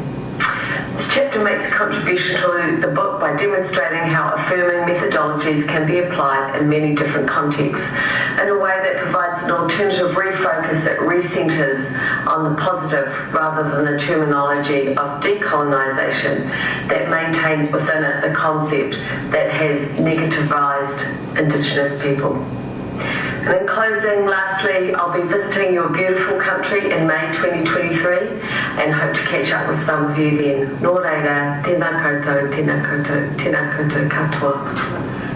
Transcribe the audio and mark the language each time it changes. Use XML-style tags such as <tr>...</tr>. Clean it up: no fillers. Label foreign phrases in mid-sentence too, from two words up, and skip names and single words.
<en>This chapter makes a contribution to the book by demonstrating how affirming methodologies can be applied in many different contexts in a way that provides an alternative refocus that recenters on the positive rather than the terminology of decolonisation that maintains within it the concept that has negativised Indigenous people. And in closing, lastly, I'll be visiting your beautiful country in May 2023 and hope to catch up with some of you then.</en> <mi>Nō reira, tēnā koutou, tēnā koutou, tēnā koutou katoa.</mi>